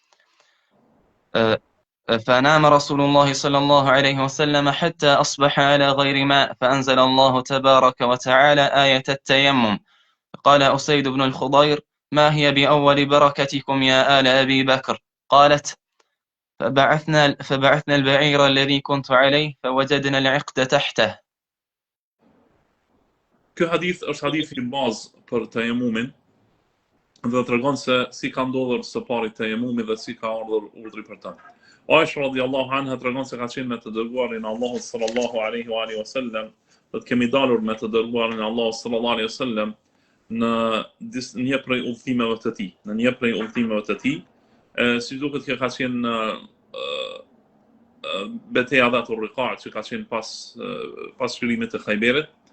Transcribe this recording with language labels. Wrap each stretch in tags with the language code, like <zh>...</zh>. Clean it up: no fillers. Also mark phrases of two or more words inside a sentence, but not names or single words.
<ar>فنام رسول الله صلى الله عليه وسلم حتى أصبح على غير ماء، فأنزل الله تبارك وتعالى آية التيمم. قال أسيد بن الخضير: ما هي بأول بركتكم يا آل أبي بكر؟ قالت: فبعثنا البعير الذي كنت عليه فوجدنا العقد تحته.</ar> <sq>Ky hadith është hadith I bazë për tejemumin dhe tregon se si ka ndodhur së pari tejemumi dhe si ka ardhur urdhri për ta. Aisha</sq> <ar>رضي الله عنها</ar> <sq>tregon se ka qenë me të dërguarin Allahut</sq> <ar>صلى الله عليه وعلى آله وسلم,</ar> <sq>do të kemi dalur me të dërguarin Allahut</sq> <ar>صلى الله عليه وسلم</ar> <sq>në një prej udhëtimeve të tij, si duket që ka qenë betejë Dhatul Riqa, që ka qenë pas shkrimit të Khajberit.</sq>